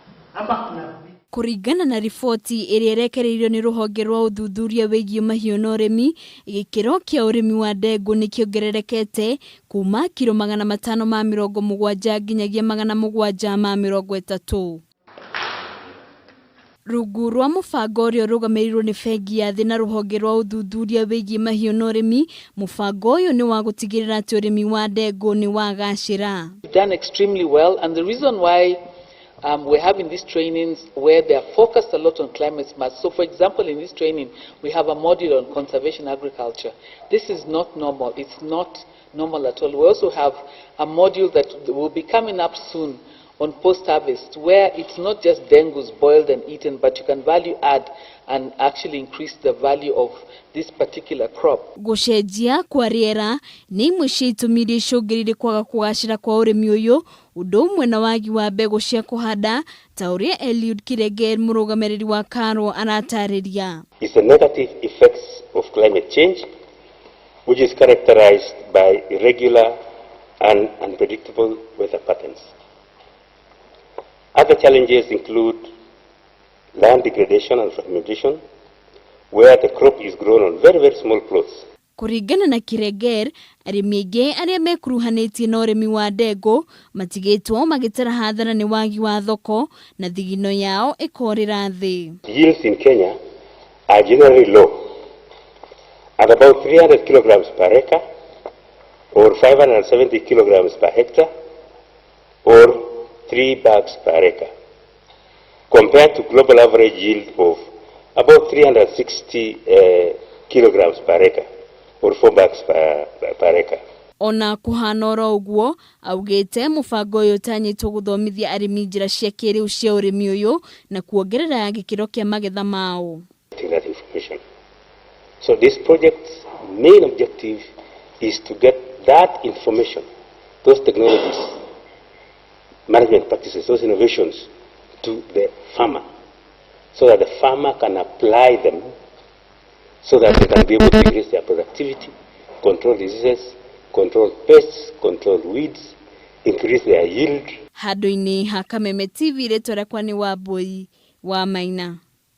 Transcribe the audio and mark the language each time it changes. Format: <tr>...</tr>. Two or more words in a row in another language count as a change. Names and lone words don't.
<ki>Kuringana na riboti ĩrĩa ĩrekereirio nĩ rũhonge rwa ũthuthuria wĩgiĩ mahiũ na ũrĩmi, gĩkĩro kĩa ũrĩmi wa ndengu nĩ kĩongererekete kuma kilo 570 nginyagia 730. Rungu rwa mũbango ũrĩa ũrũgamĩrĩirwo nĩ bengi ya thĩ na rũhonge rwa ũthuthuria wĩgiĩ mahiũ na ũrĩmi, mũbango ũyũ nĩ wa gũtigĩrĩra atĩ ũrĩmi wa ndengu nĩ wagacĩra.</ki> <en>We've done extremely well, and the reason why we're having these trainings where they are focused a lot on climate smart. So for example, in this training, we have a module on conservation agriculture. This is not normal. It's not normal at all. We also have a module that will be coming up soon on post-harvest, where it's not just dengus boiled and eaten, but you can value add and actually increase the value of this particular crop.</en> <ki>Gũcenjia kwa rĩera nĩ imwe cia itũmi iria icũngĩrĩirie kwaga kũgacĩra kwa ũrĩmi ũyũ, ũndũ ũmwe na wagi wa mbegũ cia kũhanda, ta ũrĩa Eliud Kireger, mũrũgamĩrĩri wa Karo, aratarĩria.</ki> <en>It's the negative effects of climate change, which is characterized by irregular and unpredictable weather patterns. Other challenges include land degradation and fragmentation, where the crop is grown on very, very small plots.</en> <ki>Kuringana na Kireger, arĩmi aingĩ arĩa mekuruhanĩtie na ũrĩmi wa ndengu matigĩtwo magĩtara hathara nĩ wagi wa thoko na thigino yao ĩkorĩra thĩ.</ki> <en>Yields in Kenya are generally low, at about 300 kilograms per acre, or 570 kilograms per hectare, or 3 bags per acre, compared to global average yield of about 360 kilograms per acre, or 4 bags per acre.</en> <ki>Ona kuhana oro ũguo, augĩte mũbango ũyũ ũtanyĩtwo gũthomithia arĩmi njĩra cia kiiriu cia ũrĩmi ũyũ na kuongerera gĩkĩro kĩa magetha mao.</ki> <en>So this project's main objective is to get that information, those technologies, management practices, those innovations to the farmer, so that the farmer can apply them, so that they can be able to increase their productivity, control diseases, control pests, control weeds, increase their yield.</en> <ki>Handũ-inĩ ha Kameme TV, rĩtwa rĩakwa nĩ Wambui wa Maina.</ki>